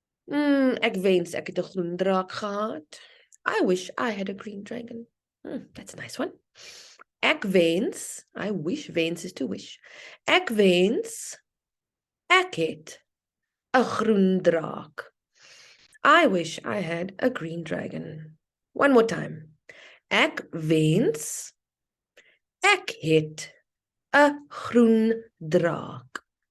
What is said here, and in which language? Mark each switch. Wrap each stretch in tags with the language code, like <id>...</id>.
<af>Ek wens ek het 'n groen draak gehad.</af> <en>I wish I had a green dragon. That's a nice one.</en> <af>Ek wens,</af> <en>I wish,</en> <af>wens</af> <en>is to wish.</en> <af>Ek wens ek het 'n groen draak.</af> <en>I wish I had a green dragon. One more time.</en> <af>Ek wens ek het 'n groen draak.</af>